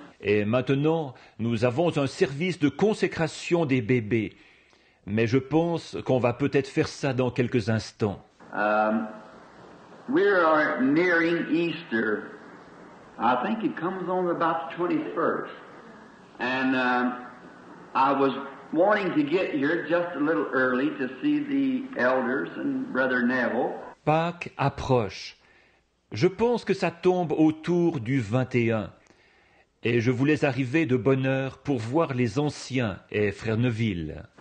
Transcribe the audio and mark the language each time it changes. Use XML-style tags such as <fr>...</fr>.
<fr>Et maintenant, nous avons un service de consécration des bébés. Mais je pense qu'on va peut-être faire ça dans quelques instants.</fr> <en>We are nearing Easter. I think it comes on about the 21st. And I was wanting to get here just a little early to see the elders and Brother Neville.</en> <fr>Pâques approche. Je pense que ça tombe autour du 21. Et je voulais arriver de bonne heure pour voir les anciens et frère Neville.</fr>